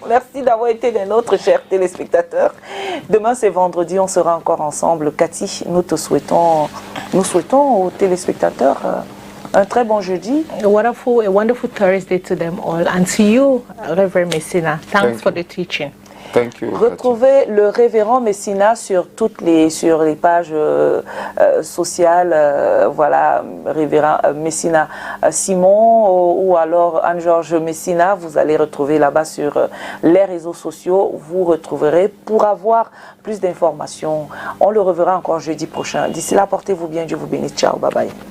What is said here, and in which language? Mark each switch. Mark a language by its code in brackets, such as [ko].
[fr] Merci d'avoir été des nôtres, chers téléspectateurs. Demain, c'est vendredi, on sera encore ensemble. Cathy, nous souhaitons aux téléspectateurs un très bon jeudi. [en] A wonderful Thursday to them all. And to you, Reverend Messina, thanks for the teaching. Thank you. [fr] Retrouvez le révérend Messina sur les pages sociales. Voilà, révérend Messina Simon ou alors Anne-Georges Messina. Vous allez retrouver là-bas sur les réseaux sociaux. Vous retrouverez pour avoir plus d'informations. On le reverra encore jeudi prochain. D'ici là, portez-vous bien. Dieu vous bénisse. Ciao, bye bye.